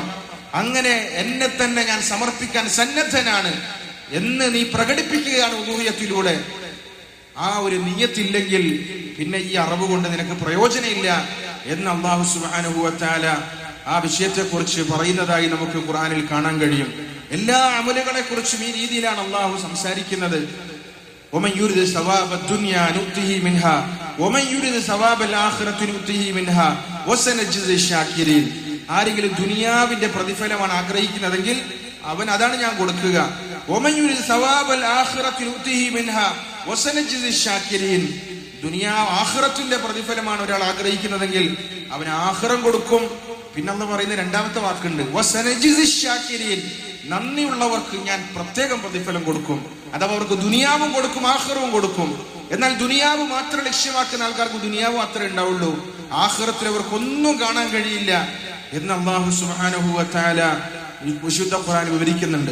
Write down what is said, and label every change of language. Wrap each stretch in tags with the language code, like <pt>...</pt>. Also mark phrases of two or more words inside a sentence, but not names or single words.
<ml>അങ്ങനെ എന്നെ തന്നെ ഞാൻ സമർപ്പിക്കാൻ സന്നദ്ധനാണ് എന്ന് നീ പ്രകടിപ്പിക്കുകയാണ് ഉലൂഹിയത്തിലൂടെ. ആ ഒരു നിയ്യത്തില്ലെങ്കിൽ പിന്നെ ഈ അറിവ് കൊണ്ട് നിനക്ക് പ്രയോജനമില്ല എന്ന് അല്ലാഹു</ml> <ar>سبحانه وتعالى</ar> <ml>ആ വിഷയത്തെ കുറിച്ച് പറയുന്നതായി നമുക്ക് ഖുർആനിൽ കാണാൻ കഴിയും. എല്ലാ അമലുകളെ കുറിച്ചും ഈ രീതിയിലാണ് അല്ലാഹു സംസാരിക്കുന്നത്.</ml> <ar>ومن يريد ثواب الدنيا نؤته منها ومن يريد ثواب الآخرة نؤته منها وسنجزي الشاكرين.</ar> <ml>ആരെങ്കിലും ദുനിയാവിന്റെ പ്രതിഫലമാണ് ആഗ്രഹിക്കുന്നതെങ്കിൽ അവൻ അതാണ് ഞാൻ കൊടുക്കുക.</ml> <ar>ومن يريد ثواب الآخرة نؤته منها وسنجزي الشاكرين.</ar> <ml>ആഖിറത്തിന്റെ പ്രതിഫലമാണ് ഒരാൾ ആഗ്രഹിക്കുന്നതെങ്കിൽ അവൻ ആഖിറം കൊടുക്കും. പിന്നെ അല്ലാഹു പറയുന്ന രണ്ടാമത്തെ വാക്കുണ്ട്,</ml> <ar>وسنجزي الشاكرين.</ar> <ml>നന്ദിയുള്ളവർക്ക് ഞാൻ പ്രത്യേകം പ്രതിഫലം കൊടുക്കും. അഥവാ അവർക്ക് ദുനിയാവും കൊടുക്കും ആഖിറവും കൊടുക്കും. എന്നാൽ ദുനിയാവ് മാത്രം ലക്ഷ്യമാക്കുന്ന ആൾക്കാർക്ക് ദുനിയാവ് മാത്രമേ ഉണ്ടാവുള്ളൂ, ആഖിറത്തിൽ അവർക്കൊന്നും കാണാൻ കഴിയില്ല എന്ന് അല്ലാഹു</ml> <ar>سبحانه وتعالى</ar> <ml>വിശുദ്ധ ഖുർആൻ വിവരിക്കുന്നുണ്ട്.</ml>